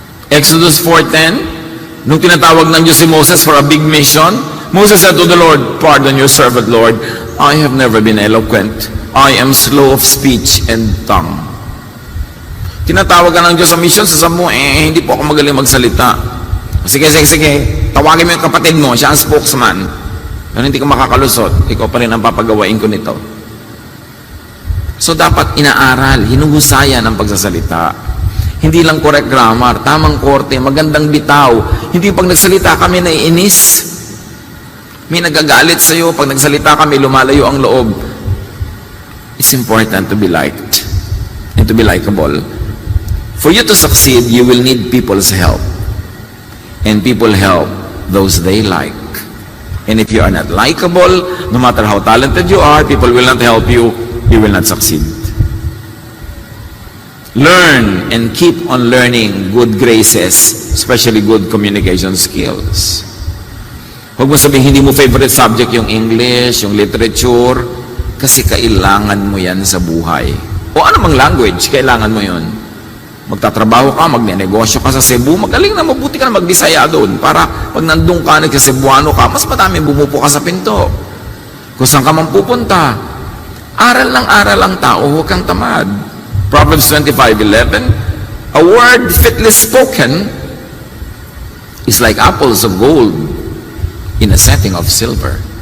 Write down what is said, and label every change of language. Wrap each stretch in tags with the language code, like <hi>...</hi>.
<en>Exodus 4:10,</en> <tl>nung tinatawag ng Diyos si Moses</tl> <en>for a big mission, Moses said to the Lord, pardon your servant, Lord, I have never been eloquent. I am slow of speech and tongue.</en> <tl>Tinatawag ka ng Diyos sa mission, sasabi mo, hindi po ako magaling magsalita. Sige, tawagin mo yung kapatid mo, siya ang spokesman. Pero hindi ka makakalusot, ikaw pa rin ang papagawain ko nito. So dapat inaaral, hinuhusayan ang pagsasalita. Hindi lang correct grammar, tamang korte, magandang bitaw. Hindi pag nagsalita kami naiinis. May nagagalit sa'yo, pag nagsalita kami, lumalayo ang loob.</tl> <en>It's important to be liked and to be likable. For you to succeed, you will need people's help. And people help those they like. And if you are not likable, no matter how talented you are, people will not help you, you will not succeed. Learn and keep on learning good graces, especially good communication skills.</en> <tl>Huwag mo sabihin hindi mo favorite subject yung English, yung literature, kasi kailangan mo yan sa buhay. O anumang language, kailangan mo yun. Magtatrabaho ka, magnenegosyo ka sa Cebu, magaling na mabuti ka na magbisaya doon para pag nandun ka, nagsa-Cebuano ka, mas madaming bumupo ka sa pinto. Kung saan ka man pupunta, aral ng aral ang tao, huwag kang tamad.</tl> <en>Proverbs 25:11, a word fitly spoken is like apples of gold in a setting of silver.</en>